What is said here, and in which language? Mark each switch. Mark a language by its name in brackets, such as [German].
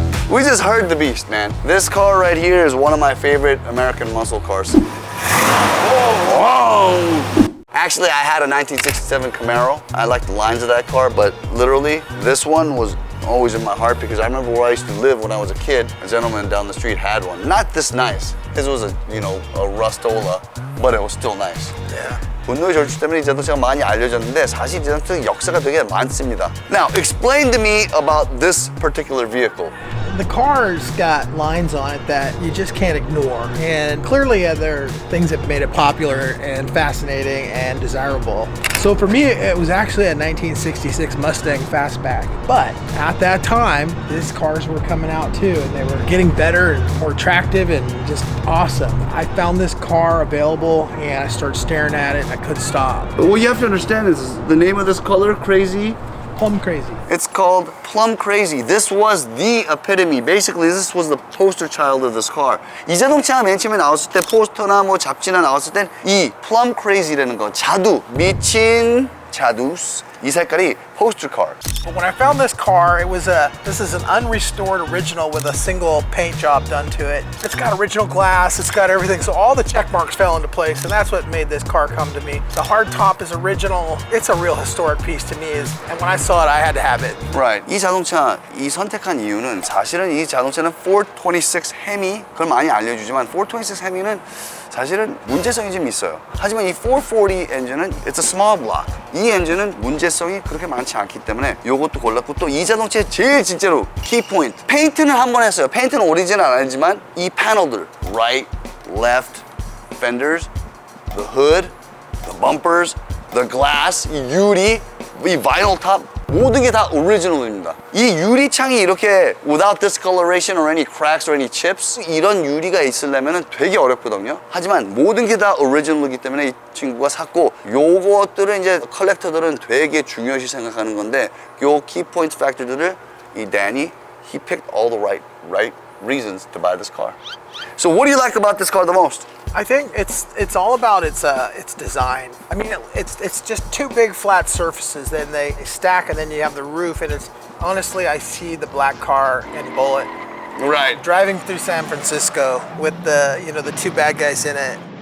[English] We just heard the beast, man. This car right here is one of my favorite American muscle cars. Whoa! Actually, I had a 1967 Camaro. I like the lines of that car, but literally, this one was always in my heart because I remember where I used to live when I was a kid. A gentleman down the street had one. Not this nice. This was a Rustola, but it was still nice. Yeah. [Korean] 분노의 질주 때문에 이 자동차가 많이 알려졌는데 사실 이 자동차 역사가 되게 많습니다. [English] Now, explain to me about this particular vehicle. The car's got lines on it that you just can't ignore. And clearly there are things that made it popular and fascinating and desirable. So for me, it was actually a 1966 Mustang Fastback. But at that time, these cars were coming out too, and they were getting better and more attractive and just awesome. I found this car available and I started staring at it and I couldn't stop. But what you have to understand is the name of this color, Crazy. Plum Crazy. It's called Plum Crazy. This was the epitome. Basically, this was the poster child of this car. [Korean] 이 자동차가 맨 처음에 나왔을 때 포스터나 뭐 잡지나 나왔을 땐 이 Plum Crazy라는 거, 자두, 미친 자두, 이 색깔이 poster car. [English] But when I found this car, this is an unrestored original with a single paint job done to it. It's got original glass, it's got everything, so all the check marks fell into place, and that's what made this car come to me. The hard top is original. It's a real historic piece to me, and when I saw it, I had to have it. Right. [Korean] 이 자동차, 이 선택한 이유는 사실은 이 자동차는 426 헤미, 그걸 많이 알려주지만 426 헤미는 사실은 문제성이 좀 있어요. 하지만 이 440 엔진은 [English] it's a small block. [Korean] 이 엔진은 문제성이 그렇게 많지 않기 때문에 요것도 골랐고 또 이 자동차의 제일 진짜로 키 포인트. 페인트는 한 번 했어요. 페인트는 오리지널 아니지만 이 패널들 [English] right, left, fenders, the hood, the bumpers, the glass, [Korean] 이 유리, 이 vinyl top 모든 게 다 오리지널입니다. 이 유리창이 이렇게 [English] without discoloration or any cracks or any chips [Korean] 이런 유리가 있으려면 되게 어렵거든요. 하지만 모든 게 다 오리지널이기 때문에 이 친구가 샀고 요것들은 이제 컬렉터들은 되게 중요시 생각하는 건데 요 키포인트 팩터들을 이 Danny [English] he picked all the right reasons to buy this car. So what do you like about this car the most? I think it's all about its design. I mean, it's just two big flat surfaces, then they stack, and then you have the roof. And it's honestly, I see the black car in Bullet. Right. Driving through San Francisco with the two bad guys in it.